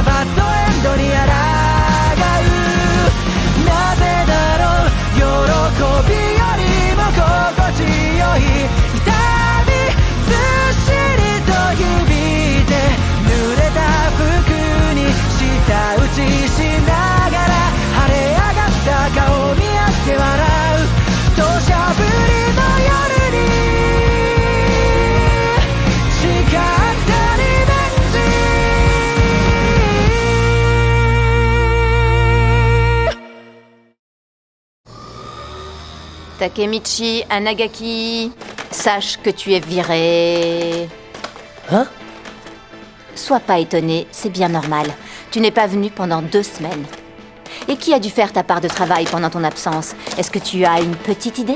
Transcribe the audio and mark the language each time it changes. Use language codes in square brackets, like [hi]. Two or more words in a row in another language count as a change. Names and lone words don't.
[ja] バッドエンドに抗うなぜだろう喜びよりも心地よい痛みずっしりと響いて濡れた服に舌打ちしながら晴れ上がった顔を見合って笑う土砂降りの夜に誓ったリベ [fr] ンジ Takemichi, Anagaki, sache que tu es viré. Hein? Sois pas étonné, c'est bien normal. Tu n'es pas venu pendant 2 semaines. Et qui a dû faire ta part de travail pendant ton absence? Est-ce que tu as une petite idée?